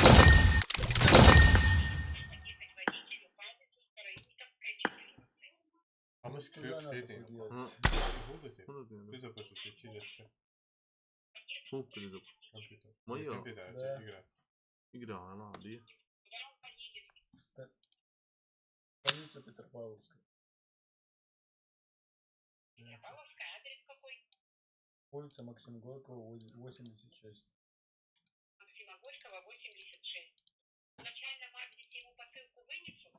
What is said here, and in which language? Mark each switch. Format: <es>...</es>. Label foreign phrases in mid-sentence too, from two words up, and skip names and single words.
<ru>А мы Куда надо скрипт подъехать? будете?</ru> <tr>Bunu diyorum.</tr> <ru>Ты запишите через</ru> <tr>Soğuk krizi.</tr> <ru>компьютер. Моё. Компьютер, Да. игра.</ru> <tr>İgra lan abi.</tr> <ru>Станица Петропавловская. Улица Максима Горького, 86. Максима Горького, 86. В начальном адресе ему посылку вынесут?</ru>